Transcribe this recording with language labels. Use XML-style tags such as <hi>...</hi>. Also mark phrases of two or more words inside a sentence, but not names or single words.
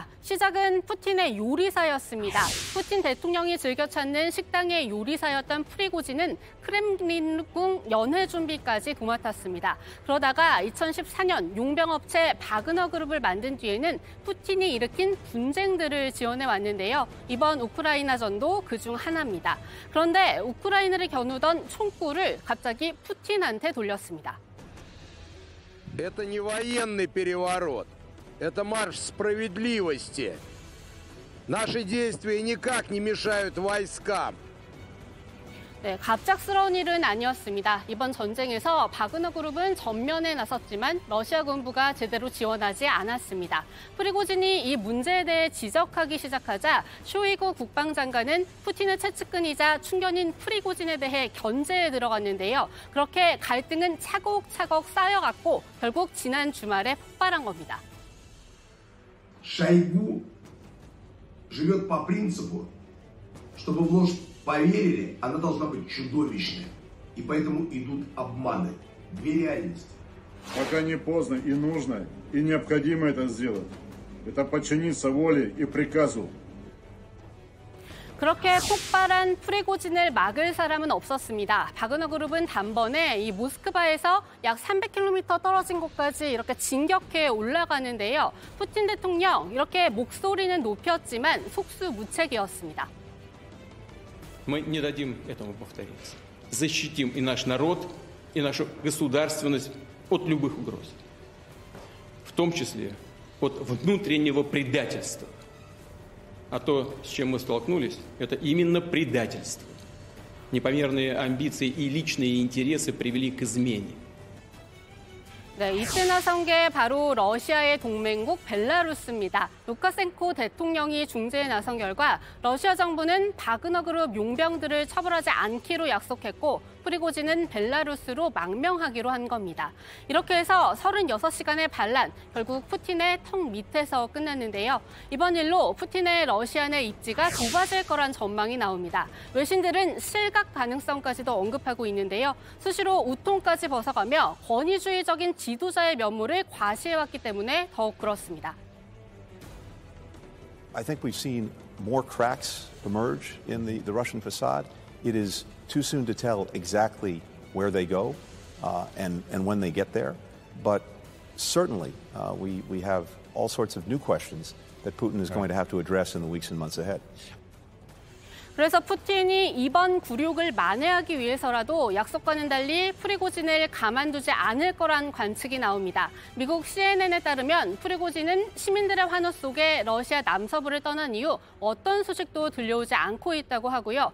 <ko>시작은 푸틴의 요리사였습니다. 푸틴 대통령이 즐겨 찾는 식당의 요리사였던 프리고진은 크렘린궁 연회 준비까지 도맡았습니다. 그러다가 2014년 용병업체 바그너 그룹을 만든 뒤에는 푸틴이 일으킨 분쟁들을 지원해 왔는데요. 이번 우크라이나전도 그중 하나입니다. 그런데 우크라이나를 겨누던 총구를 갑자기 푸틴한테 돌렸습니다.</ko> <ru>Это не военный переворот, это марш справедливости. Наши действия никак не мешают войскам.</ru> <ko>네, 갑작스러운 일은 아니었습니다. 이번 전쟁에서 바그너 그룹은 전면에 나섰지만 러시아 군부가 제대로 지원하지 않았습니다. 프리고진이 이 문제에 대해 지적하기 시작하자 쇼이구 국방장관은 푸틴의 최측근이자 충견인 프리고진에 대해 견제에 들어갔는데요. 그렇게 갈등은 차곡차곡 쌓여갔고 결국 지난 주말에 폭발한 겁니다.</ko> <ru>Шойгу живет по принципу, чтобы в ложь поверили, она должна быть чудовищной. И поэтому идут обманы. Две реальности. Пока не поздно и нужно, и необходимо это сделать. Это подчиниться воле и приказу.</ru> <ko>그렇게 폭발한 프리고진을 막을 사람은 없었습니다. 바그너 그룹은 단번에 이 모스크바에서 약 300km 떨어진 곳까지 이렇게 진격해 올라가는데요. 푸틴 대통령 이렇게 목소리는 높였지만 속수무책이었습니다.</ko> <ru>Мы не дадим этому повториться. Защитим и наш народ, и нашу государственность от любых угроз. В том числе от внутреннего предательства. А то, с чем мы столкнулись, это именно предательство. Непомерные амбиции и личные интересы привели к измене.</ru> <ko>네, 이때 나선 게 바로 러시아의 동맹국 벨라루스입니다. 루카센코 대통령이 중재에 나선 결과 러시아 정부는 바그너 그룹 용병들을 처벌하지 않기로 약속했고 프리고진은 벨라루스로 망명하기로 한 겁니다. 이렇게 해서 36시간의 반란, 결국 푸틴의 턱 밑에서 끝났는데요. 이번 일로 푸틴의 러시아 내 입지가 좁아질 거란 전망이 나옵니다. 외신들은 실각 가능성까지도 언급하고 있는데요. 수시로 우통까지 벗어가며 권위주의적인 지도자의 면모를 과시해왔기 때문에 더욱 그렇습니다.</ko> <en>I think we've seen more cracks emerge in the Russian facade. It is too soon to tell exactly where they go. and when they get there. But certainly, we have all sorts of new questions that Putin is going to have to address in the weeks and months ahead.</en> <ko>그래서 푸틴이 이번 굴욕을 만회하기 위해서라도 약속과는 달리 프리고진을 가만두지 않을 거란 관측이 나옵니다. 미국 CNN에 따르면 프리고진은 시민들의 환호 속에 러시아 남서부를 떠난 이후 어떤 소식도 들려오지 않고 있다고 하고요.</ko>